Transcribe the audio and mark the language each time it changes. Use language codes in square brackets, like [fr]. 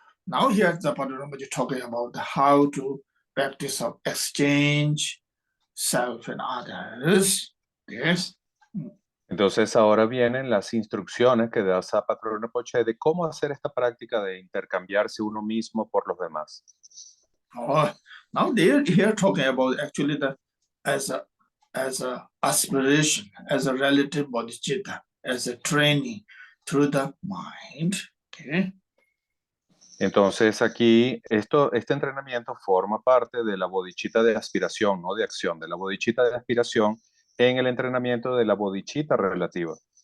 [en] Now here the Paduramaji talking about how to practice of exchange self and others. Yes. [es] Entonces ahora vienen las instrucciones que da Patrón Rinpoche de cómo hacer esta práctica de intercambiarse uno mismo por los demás. [en] Now they're here talking about actually as a aspiration, as a relative bodhicitta, as a training through the mind. Okay. [es] Entonces aquí este entrenamiento forma parte de la bodhicitta de aspiración, no de acción, de la bodhicitta de aspiración en el entrenamiento de la bodhicitta relativa.